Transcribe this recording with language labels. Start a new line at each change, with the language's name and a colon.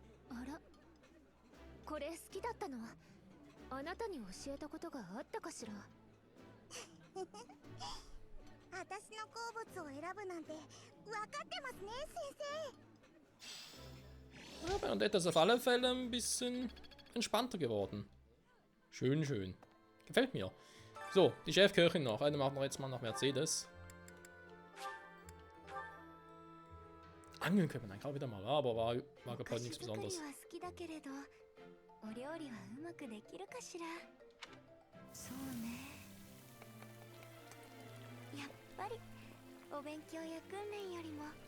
Japanese: あら、これ好きだったのはあなたに教えたことがあったかしら。私の好物を選ぶなんて分かってますね、先生。
German: Ja, Benedetta ist auf alle Fälle ein bisschen entspannter geworden. Schön, schön. Gefällt mir. So, die Chefköchin noch. Eine machen wir jetzt mal nach Mercedes. Angeln können wir eigentlich auch wieder mal, aber war gerade nichts Besonderes.
Japanese: は好きだけれど、お料理はうまくできるかしら。そうね。やっぱりお勉強や訓練よりも。